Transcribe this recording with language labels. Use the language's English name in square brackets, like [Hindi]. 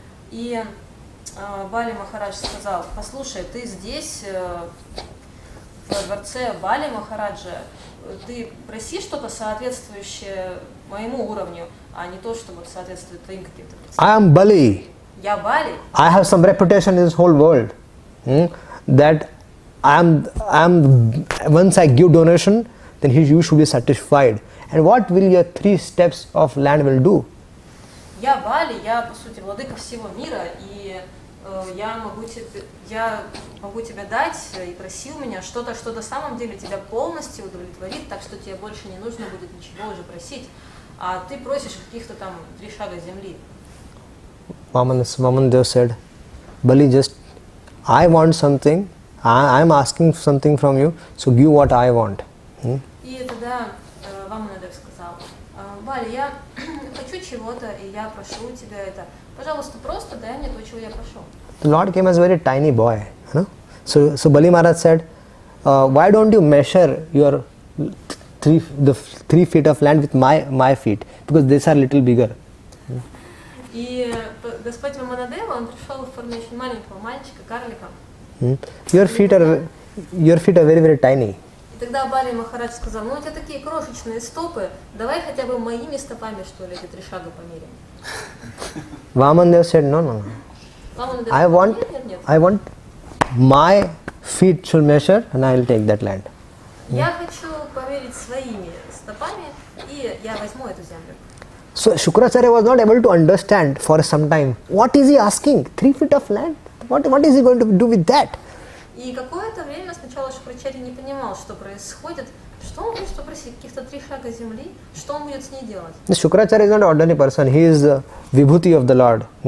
[Russian] И Бали Махарадж сказал, послушай, ты здесь, в дворце Бали Махараджа, ты проси что-то соответствующее моему уровню, а не то, что вот соответствует твоим каким-то [English] I am Bali. [Russian] Я Бали. [English] I have some reputation in this whole world. That I am. Once I give donation, then you should be satisfied. And what will your 3 steps of land will do? [Russian] Я Бали, я по сути владыка всего мира, и я могу тебе дать, и проси у меня что-то, что на самом деле тебя полностью удовлетворит, так что тебе больше не нужно будет ничего уже просить, а ты просишь каких-то там 3 шага земли. [English] Vamandev said, Bali, I want something, I am asking something from you, so give what I want. [Russian] И тогда Ваманадев сказал, Бали, я хочу чего-то, и я прошу тебя это. Пожалуйста, просто дай мне то, чего я прошу. [English] The Lord came as a very tiny boy. So Bali Maharaj said, why don't you measure your 3 feet of land with my feet? Because these are little bigger. [Russian] И Господь Ваманадева, он пришел в форме очень маленького мальчика, карлика. [English] Your feet are very, very tiny. [Russian] И тогда Бали Махарадж сказал, у тебя такие крошечные стопы, давай хотя бы моими стопами, что ли, эти 3 шага померим. [English] Vamandev said, no. [Russian] Ваманадев [English] I [Russian] сказал, [English] want, [Russian] нет. [English] I want my feet should measure and I will take that land. [Russian] Я хочу померить своими стопами, и я возьму эту землю. [English] So Shukracharya was not able to understand for some time. What is he asking? 3 feet of land? What is he going to do with that? [Russian] И какое-то время сначала Шукрачарья не понимал, что происходит, Что он будет попросить? Каких-то 3 шага земли? Что он будет с ней делать? [English] The Shukracharya is not an ordinary person. He is the Vibhuti of the Lord.